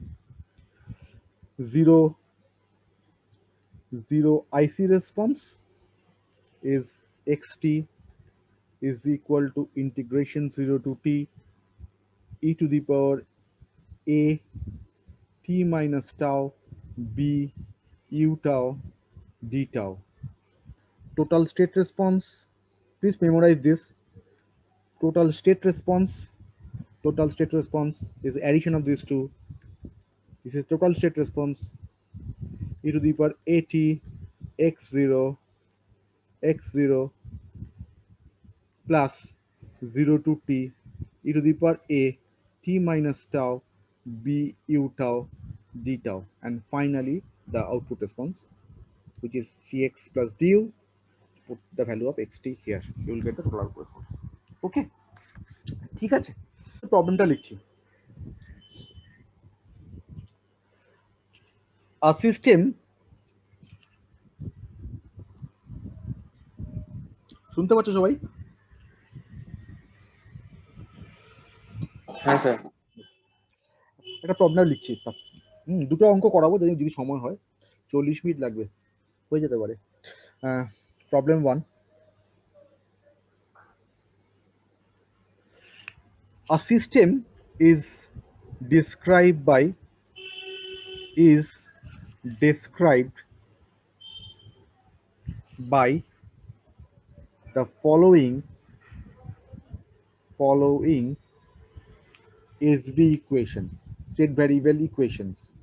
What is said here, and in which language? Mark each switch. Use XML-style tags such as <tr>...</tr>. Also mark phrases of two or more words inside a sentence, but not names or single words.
<en>Zero IC response is xt is equal to integration 0 to t e to the power a t minus tau b u tau d tau. Total state response, please memorize this. Total state response is addition of these two. This is total state response, e to the power at x0 plus 0 to t e to the power a t minus tau b u tau d tau, and finally the output response, which is cx plus du. Put the value of xt here, you will get the total output response.</en> <bn>Okay, ঠিক আছে, প্রবলেমটা লিখছি।</bn> <en>A system,</en> <bn>শুনতে পাচ্ছ সবাই? হ্যাঁ স্যার। একটা প্রবলেম লিখছি, দুটো অঙ্ক করাবো, যদি সময় হয় 40 মিনিট লাগবে, হয়ে যেতে পারে। প্রবলেম 1,</bn> <en>a system is described by the following SB equation, state variable equations.</en>